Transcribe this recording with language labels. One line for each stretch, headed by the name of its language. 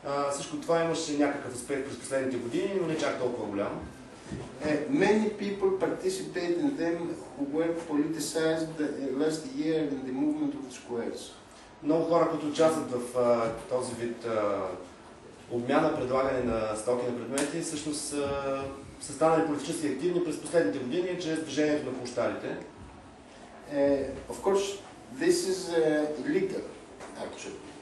Bulgarian: Всичко това имаше някакъв успех през последните години, но не чак толкова голям.
English: Many people participate in them who were politicized last year in the movement of the squares.
Bulgarian: Много хора, които участват в този вид обмяна, предлагане на стоки на предмети, всъщност са станали политически активни през последните години чрез движението на площадите.
English: Of course, this is illegal, actually.